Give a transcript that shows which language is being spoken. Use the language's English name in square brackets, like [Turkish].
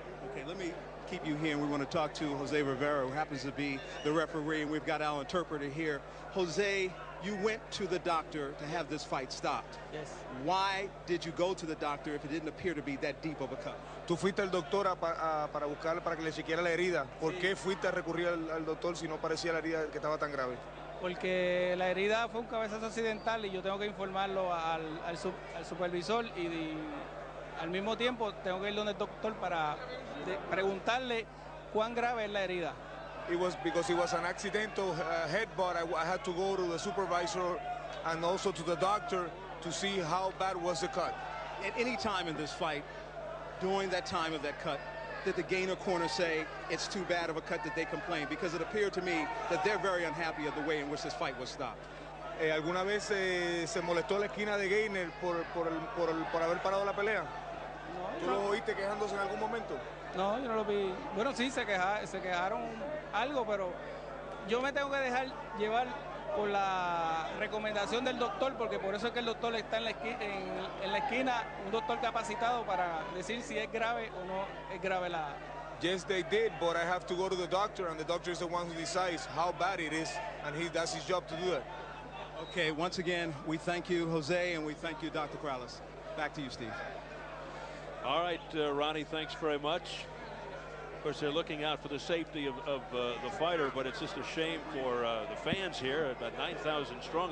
[English] Okay, let me keep you here, and we want to talk to Jose Rivera, who happens to be the referee, and we've got our interpreter here. Jose, you went to the doctor to have this fight stopped. Yes. Why did you go to the doctor if it didn't appear to be that deep of a cut? [Spanish] Tú fuiste al doctor para buscar, para que le chequeara la herida. ¿Por qué fuiste a recurrir al doctor si no parecía la herida que estaba tan grave? Porque la herida fue un cabezazo accidental y yo tengo que informarlo al supervisor y al mismo tiempo tengo que ir donde el doctor para preguntarle cuán grave es la herida. [English] It was because it was an accidental headbutt. I had to go to the supervisor and also to the doctor to see how bad was the cut. At any time in this fight, during that time of that cut, did the Gainer corner say it's too bad of a cut that they complained? Because it appeared to me that they're very unhappy of the way in which this fight was stopped. [Spanish] ¿Alguna vez se molestó la esquina de Gainer por haber parado la pelea? ¿Tú lo oíste quejándose en algún momento? No, yo no lo vi. Bueno, sí, se quejaron algo, pero yo me tengo que dejar llevar por la recomendación del doctor, porque por eso es que el doctor está en la esquina, un doctor capacitado para decir si es grave o no es grave la... [English] Yes, they did, but I have to go to the doctor, and the doctor is the one who decides how bad it is, and that's his job to do it. Okay, once again, we thank you, Jose, and we thank you, Dr. Corrales. Back to you, Steve. All right, Ronnie, thanks very much. Of course, they're looking out for the safety of the fighter, but it's just a shame for the fans here, about 9,000 strong.